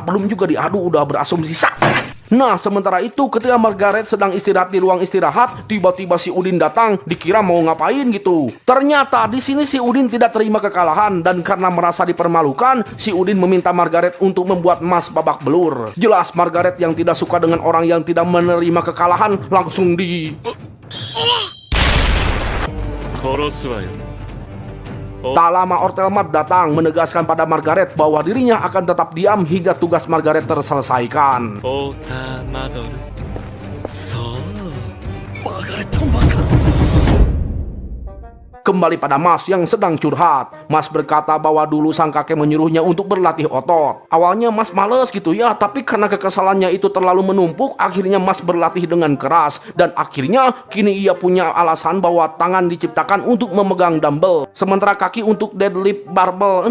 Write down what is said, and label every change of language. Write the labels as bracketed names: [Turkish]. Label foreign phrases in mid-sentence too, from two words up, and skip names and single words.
[Indonesian] Belum juga diadu udah berasumsi sak. Nah, sementara itu ketika Margaret sedang istirahat di ruang istirahat, tiba-tiba si Udin datang, dikira mau ngapain gitu. Ternyata di sini si Udin tidak terima kekalahan dan karena merasa dipermalukan, si Udin meminta Margaret untuk membuat Mas babak belur. Jelas Margaret yang tidak suka dengan orang yang tidak menerima kekalahan langsung di... [Japanese] 殺すわよ [Indonesian] Tak lama Ortelmat datang menegaskan pada Margaret bahwa dirinya akan tetap diam hingga tugas Margaret terselesaikan. [Japanese] オーターマドルそうマーガレット・マカロン [Indonesian] Kembali pada Mas yang sedang curhat. Mas berkata bahwa dulu sang kakek menyuruhnya untuk berlatih otot. Awalnya Mas males gitu ya, tapi karena kekesalannya itu terlalu menumpuk, akhirnya Mas berlatih dengan keras. Dan akhirnya kini ia punya alasan bahwa tangan diciptakan untuk memegang dumbbell, sementara kaki untuk [English] deadlift barbell.